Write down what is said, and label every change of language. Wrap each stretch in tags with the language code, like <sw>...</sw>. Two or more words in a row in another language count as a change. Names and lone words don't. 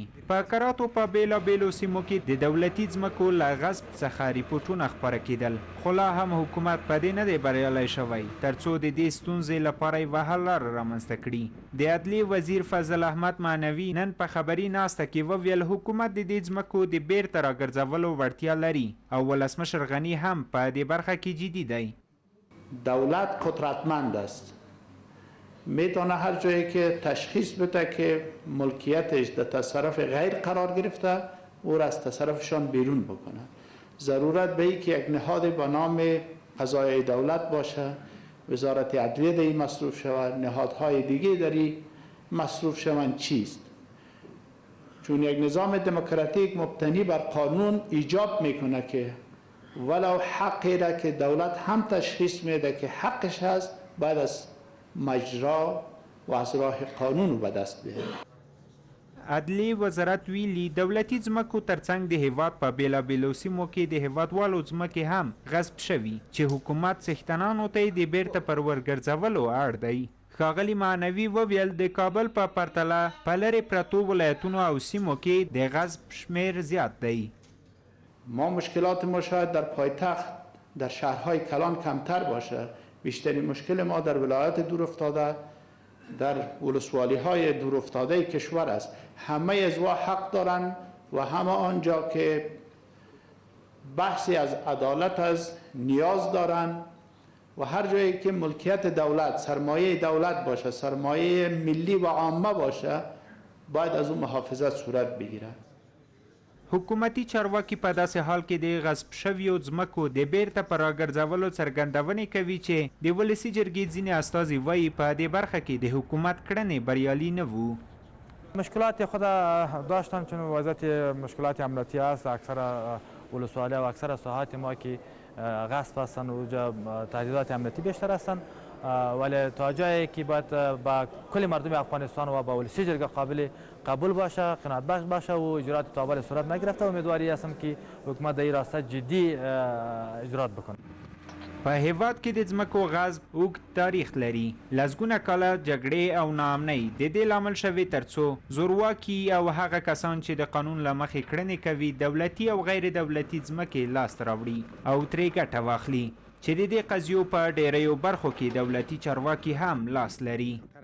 <ps>په کراتو په بیلابیلو سیمو کې د دولتي ځمکو له غصب څخه ریپورټونه خپاره کېدل، خو لا هم حکومت په دې نه دی بریالی شوی ترڅو د دې ستونزې لپاره یوه حل لاره رامنځته کړي. د عدلیې وزیر فضل احمد معنوي نن په خبري ناسته کې وویل حکومت د دې ځمکو د بیرته راګرځولو وړتیا لري او ولسمشر غنی هم په دې برخه کی جدی دی.</ps> <fa>دولت قدرتمند است، میتونه هر جایی که تشخیص بده که ملکیتش در تصرف غیر قرار گرفته او را از تصرفشان بیرون بکنه. ضرورت به این که یک نهاد با نام قضایه دولت باشه، وزارت عدلیه در این مصروف شود، نهادهای دیگه در این مصروف شوند چیست؟ چون یک نظام دموکراتیک مبتنی بر قانون ایجاب میکنه که ولو حقی را که دولت هم تشخیص میده که حقش هست بعد از مجرا و از راه قانون به دست بیاره.</fa> <ps>عدلیې وزارت ویلي دولتي ځمکو ترڅنګ د هیواد په بیلابیلو سیمو کې د هیوادوالو ځمکې هم غصب شوي چې حکومت څښتنانو ته یې د بیرته پر ورګرځولو اړ دی. ښاغلي معنوي وویل د کابل په پرتله په لرې پرتو ولایتونو او سیمو کې د غصب شمیر زیات دی.</ps> <fa>ما مشکلات ما شاید در پایتخت در شهرهای کلان کمتر باشه. بیشترین مشکل ما در ولایات دور افتاده در ولسوالی های دور افتاده کشور است. همه ازوا حق دارن و همه آنجا که بحثی از عدالت از نیاز دارن و هر جایی که ملکیت دولت سرمایه دولت باشه سرمایه ملی و عامه باشه باید از اون محافظت صورت بگیره.</fa> <ps>حکومتي چارواکي په داسې حال کې د غصب شویو ځمکو د بیرته په راګرځولو څرګندونې کوي چې د ولسي جرګې ځینې استازي وایي په دې برخه کې د حکومت کړنې بریالي نه وو.</ps> <fa>مشکلات خود داشتن چون وضعیت مشکلات امنیتی است. اکثر ولسوالی و اکثر ساحات ما که غصب هستند و تهدیدات امنیتی بیشتر هستند ولی تا جایی که باید با کل مردم افغانستان و با ولسی جرگه قابل قبول باشه قناعت بخش باشه و اجرات تابع صورت نگرفته و امیدواری هستم که حکومت در این راسته جدی اجرات بکنه.</fa> <ps>په هیواد کې د ځمکو غصب اوږد تاریخ لري. لسګونه کاله جګړې او ناامنۍ د دې لامل شوې ترڅو زورواکي او هغه کسان چې د قانون له مخې کړنې کوي دولتي او غیر دولتي ځمکې لاسته راوړي او ترې ګټه واخلي چې د دې قضیو په ډیریو برخو کې دولتي چارواکي هم لاس لري.</ps>